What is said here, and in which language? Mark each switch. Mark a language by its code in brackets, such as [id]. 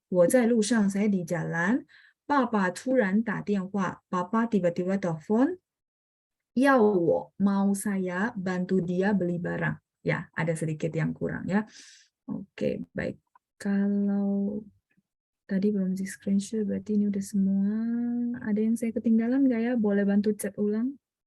[zh] 我在路上, [id] saya di jalan. [zh] 爸爸突然打电话, [id] Papa tiba-tiba telepon. [zh] 要我, [id] mau saya bantu dia beli barang. Ya, ada sedikit yang kurang ya. Oke, baik. Kalau tadi belum di screenshot, berarti ini udah semua. Ada yang saya ketinggalan nggak ya? Boleh bantu chat ulang?